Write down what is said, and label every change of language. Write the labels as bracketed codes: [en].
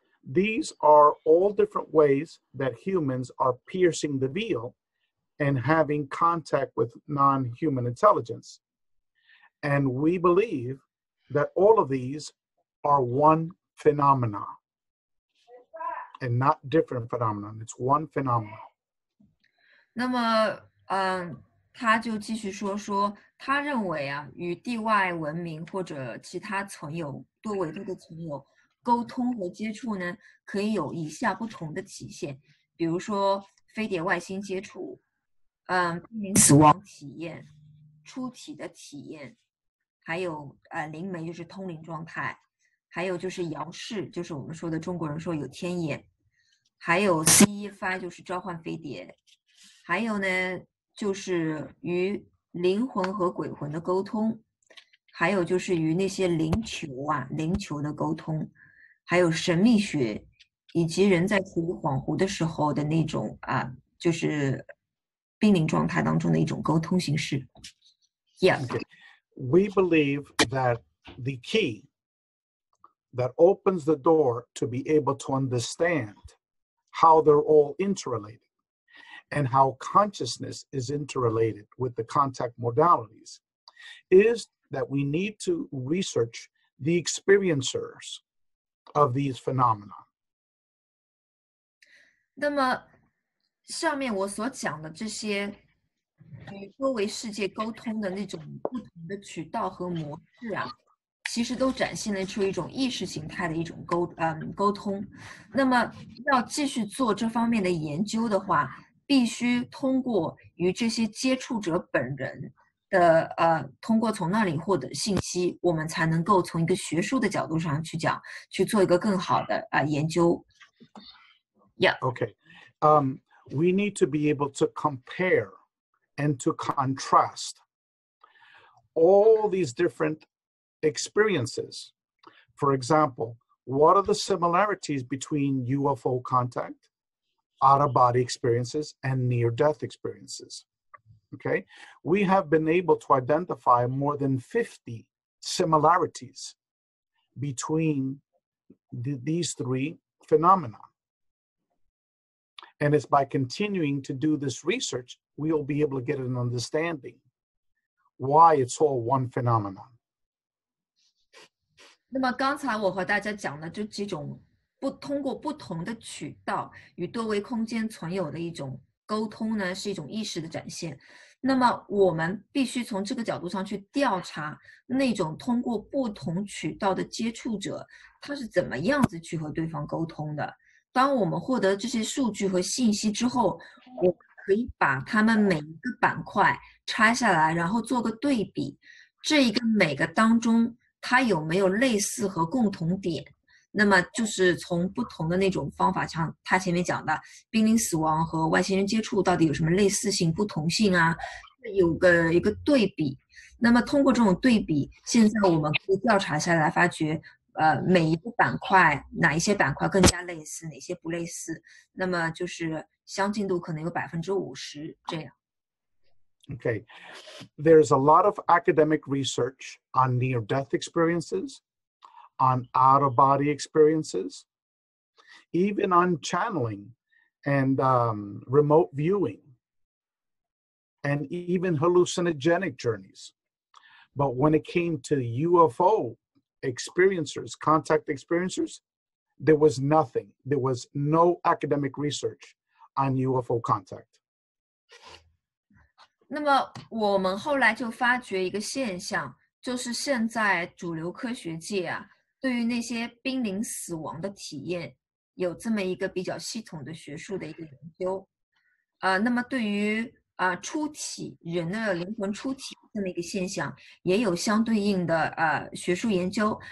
[en] These are all different ways that humans are piercing the veil and having contact with non-human intelligence. And we believe that all of these are one phenomena and not different phenomenon. It's one phenomenon. [zh] 那么他就继续说他认为与地外文明或者其他存有多维度的存有沟通和接触呢，可以有以下不同的体现，比如说飞碟外星接触，濒临死亡体验，出体的体验，还有灵媒就是通灵状态，还有就是遥视，就是我们说的中国人说有天眼，还有 CE5 就是召唤飞碟，还有呢就是与灵魂和鬼魂的沟通，还有就是与那些灵球的沟通，还有神秘学，以及人在处于恍惚的时候的那种就是濒临状态当中的一种沟通形式。 [en] Yeah. Okay. We believe that the key that opens the door to be able to understand how they're all interrelated and how consciousness is interrelated with the contact modalities is that we need to research the experiencers of these phenomena. [zh] 那么上面我所讲的这些与多维世界沟通的那种不同的渠道和模式啊，其实都展现了出一种意识形态的一种沟通。那么要继续做这方面的研究的话，必须通过与这些接触者本人的通过从那里获得信息，我们才能够从一个学术的角度上去讲，去做一个更好的研究。 [en] Yeah. Okay. We need to be able to compare and to contrast all these different experiences. For example, what are the similarities between UFO contact, out-of-body experiences, and near-death experiences? Okay, we have been able to identify more than 50 similarities between these three phenomena. And it's by continuing to do this research, we'll be able to get an understanding why it's all one phenomenon. [zh] 那么刚才我和大家讲的这几种通过不同的渠道与多维空间存有的一种沟通呢，是一种意识的展现。那么我们必须从这个角度上去调查那种通过不同渠道的接触者，他是怎么样子去和对方沟通的。当我们获得这些数据和信息之后，我可以把它们每一个板块拆下来，然后做个对比，这一个每个当中它有没有类似和共同点。那么就是从不同的那种方法，像他前面讲的濒临死亡和外星人接触到底有什么类似性、不同性啊，有一个对比。那么通过这种对比，现在我们可以调查下来，发觉每一个板块哪一些板块更加类似，哪些不类似，那么就是相近度可能有50%这样。 [en] Okay, there's a lot of academic research on near-death experiences, on out-of-body experiences, even on channeling and remote viewing, and even hallucinogenic journeys. But when it came to UFO experiencers, contact experiencers, there was nothing. There was no academic research on UFO contact. [zh] 那么我们后来就发觉一个现象，就是现在主流科学界啊，对于那些濒临死亡的体验，有这么一个比较系统的学术的一个研究。那么对于出体人的灵魂出体这么一个现象，也有相对应的学术研究。